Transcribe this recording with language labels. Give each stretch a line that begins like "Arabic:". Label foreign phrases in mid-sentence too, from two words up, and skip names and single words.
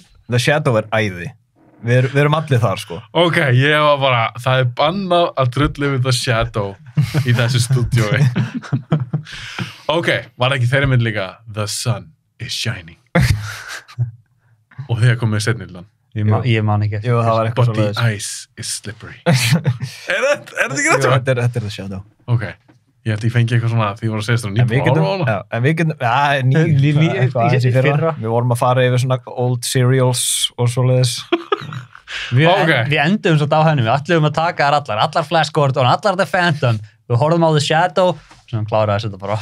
Icelandic: The Shadow er æði. Við erum allir þar, sko. Ok, ég var bara, það er bannað að drullu við The Shadow í þessu stúdíói. Ok, var ekki þeirri mynd líka The Sun is Shining. Og þegar komið setnildan. Ég man ekki. Jú, það var eitthvað
English: But the ice is slippery.
Icelandic: Er þetta ekki rétt? Þetta er The Shadow. Ok. Ég held að ég fengi eitthvað svona því ég var að segja þetta En við getum við vorum að fara yfir svona
English: old cereals
Icelandic: og svoleiðis. Við endum svo á henni, við ætlum að taka allar Flash Gordon, allar The Phantom, við horfum á The Shadow sem kláraði þetta bara.